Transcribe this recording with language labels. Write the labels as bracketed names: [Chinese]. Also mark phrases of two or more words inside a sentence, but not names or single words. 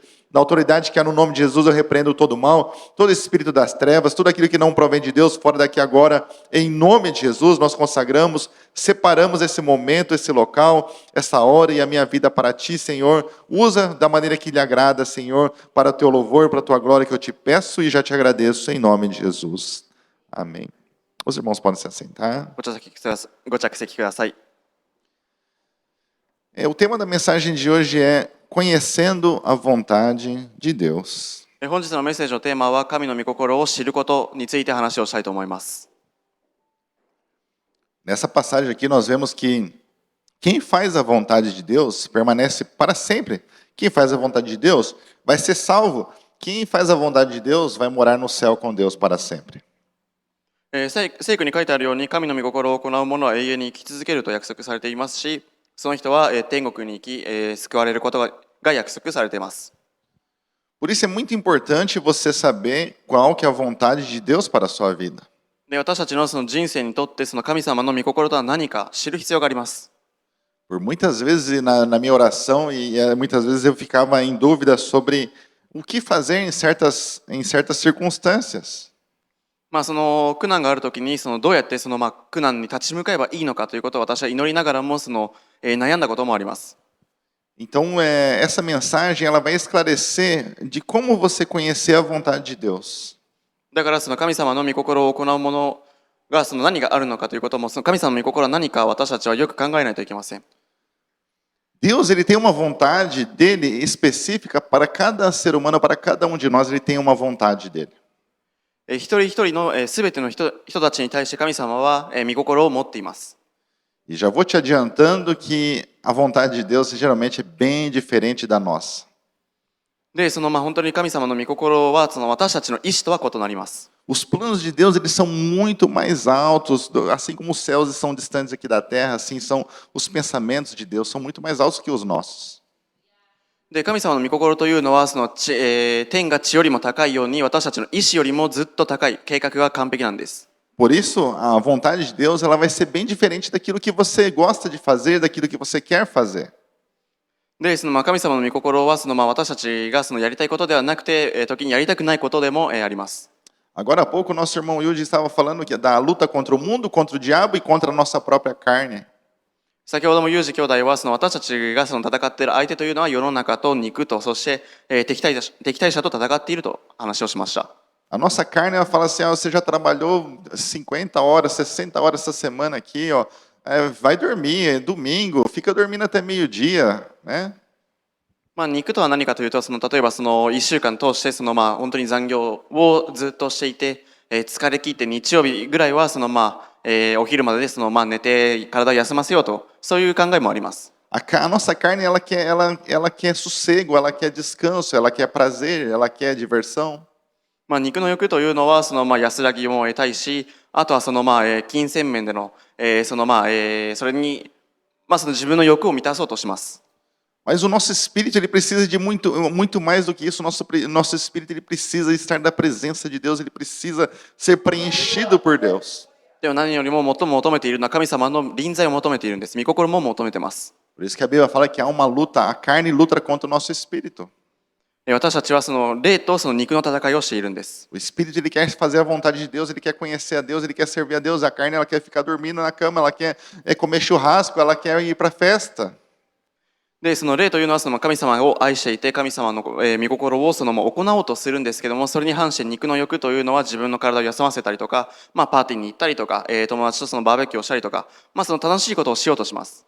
[Portuguese] Na autoridade que há no nome de Jesus, eu repreendo todo mal, todo espírito das trevas, tudo aquilo que não provém de Deus, fora daqui agora, em nome de Jesus, nós consagramos, separamos esse momento, esse local, essa hora e a minha vida para Ti, Senhor. Usa da maneira que lhe agrada, Senhor, para o Teu louvor, para a Tua glória, que eu te peço e já te agradeço, em nome de Jesus. Amém. Os irmãos podem se assentar. [Japanese] う。ご着席ください。 [Portuguese] O tema da mensagem de hoje é Conhecendo a Vontade de Deus. [Japanese] 本日のメッセージのテーマは神の御心を知ることについて話をしたいと思います。 [Portuguese] Nessa passagem aqui nós vemos que quem faz a vontade de Deus permanece para sempre. Quem faz a vontade de Deus vai ser salvo. Quem faz a vontade de Deus vai morar no céu com Deus para sempre. [Japanese] 聖句に書いてあるように神の御心を行う者は永遠に生き続けると約束されていますし、その人は天国に行き救われることが約束されています。 [Portuguese] Por isso é muito importante você saber qual que é a vontade de Deus para a sua vida. [Japanese] で、私たちのその人生にとってその神様の御心とは何か知る必要があります。 [Portuguese] Por muitas vezes na minha oração muitas vezes eu ficava em dúvida sobre o que fazer em certas circunstâncias. [Japanese] その苦難があるときにどうやって苦難に立ち向かえばいいのかということを私は祈りながらも悩んだこともあります。 [Portuguese] Então, essa mensagem ela vai esclarecer de como você conhecer a vontade de Deus. [Japanese] だから神様の御心を行うものが何があるのかということも神様の御心は何か私たちはよく考えないといけません。 [Portuguese] Deus ele tem uma vontade dele específica para cada ser humano, para cada um de nós, ele tem uma vontade dele. [Japanese] 一人一人のすべての人たちに対して神様は御心を持っています。 [Portuguese] E já vou te adiantando que a vontade de Deus geralmente é bem diferente da nossa. [Japanese] で、本当に神様の御心は私たちの意志とは異なります。 [Portuguese] Os planos de Deus eles são muito mais altos, assim como os céus são distantes aqui da terra, assim são os pensamentos de Deus, são muito mais altos que os nossos. [Japanese] で、神様の御心というのは天が地よりも高いように私たちの意志よりもずっと高い計画が完璧なんです。 [Portuguese] Por isso, a vontade de Deus ela vai ser bem diferente daquilo que você gosta de fazer, daquilo que você quer fazer. [Japanese] で、神様の御心は私たちがやりたいことではなくて、時にやりたくないことでもあります。 [Portuguese] Agora há pouco, nosso irmão Yuji estava falando da luta contra o mundo, contra o diabo e contra a nossa própria carne. [Japanese] 先ほどもユージ兄弟は私たちが戦っている相手というのは世の中と肉とそして、敵対者と戦っていると話をしました。 [Portuguese] A nossa carne ela fala assim, você já trabalhou 50 horas, 60 horas essa semana aqui, ó, vai dormir, é domingo, fica dormindo até meio-dia, né? [Japanese] 肉とは何かというと例えば1週間通して本当に残業をずっとしていて、疲れ切って日曜日ぐらいはお昼までで寝て体を休ませようとそういう考えもあります。 [Portuguese] A nossa carne ela quer sossego, ela quer descanso, ela quer prazer, ela quer diversão. [Japanese] 肉の欲というのは安らぎも得たいし、あとは金銭面でのそれに自分の欲を満たそうとします。 [Portuguese] Mas o nosso espírito ele precisa de muito mais do que isso. Nosso espírito ele precisa estar na presença de Deus, ele precisa ser preenchido por Deus. [Japanese] でも何よりも最も求めているのは神様の臨在を求めているんです。御心も求めてます。 [Portuguese] Por isso que a Bíblia fala que há uma luta, a carne luta contra o nosso espírito. [Japanese] 私たちはその霊とその肉の戦いをしているんです。 [Portuguese] O espírito ele quer fazer a vontade de Deus, ele quer conhecer a Deus, ele quer servir a Deus. A carne ela quer ficar dormindo na cama, ela quer comer churrasco, ela quer ir para a festa. [Japanese] で、その霊というのはその神様を愛していて、神様の御心をその行おうとするんですけども、それに反して肉の欲というのは自分の体を休ませたりとか、パーティーに行ったりとか、友達とそのバーベキューをしたりとか、その楽しいことをしようとします。